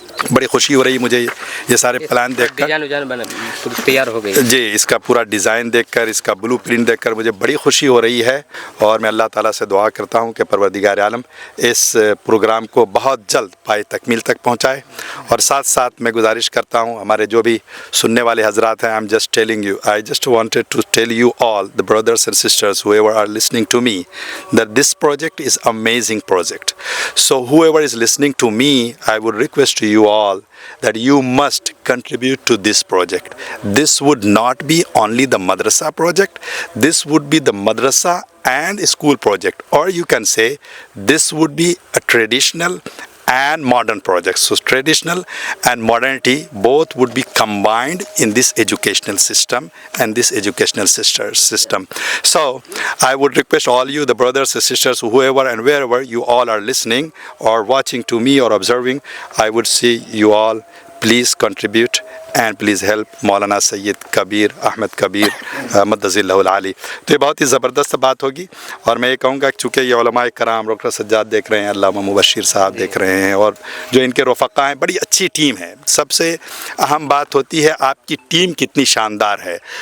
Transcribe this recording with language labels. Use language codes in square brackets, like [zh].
[ur] بڑی خوشی ہو رہی مجھے یہ سارے پلان دیکھ کر. تیار ہو گئی جی، اس کا پورا ڈیزائن دیکھ کر، اس کا بلو پرنٹ دیکھ کر مجھے بڑی خوشی ہو رہی ہے. اور میں اللہ تعالیٰ سے دعا کرتا ہوں کہ پروردگار عالم اس پروگرام کو بہت جلد پائے تکمیل تک پہنچائے. اور ساتھ ساتھ میں گزارش کرتا ہوں ہمارے جو بھی سننے والے حضرات ہیں، [en] I just wanted to tell you all, the brothers and sisters, whoever are listening to me, that this project is amazing project. So whoever is listening to me, I would request to you all that you must contribute to this project. This would not be only the madrasa project, this would be the madrasa and school project, or you can say this would be a traditional and modern projects. So traditional and modernity both would be combined in this educational system and this educational system. So I would request all you, the brothers and sisters, whoever and wherever you all are listening or watching to me or observing, I would say you all please contribute and please help Maulana Sayyid Kabir Ahmed Kabir Madazillahu al-Ali. [ur] تو یہ بہت ہی زبردست بات ہوگی. اور میں یہ کہوں گا کہ چونکہ یہ علماء کرام ڈاکٹر سجاد دیکھ رہے ہیں, علامہ مبشر صاحب دیکھ رہے ہیں, اور جو ان کے رفقا ہیں, بڑی اچھی ٹیم ہے. سب سے اہم بات ہوتی ہے آپ کی ٹیم کتنی شاندار ہے.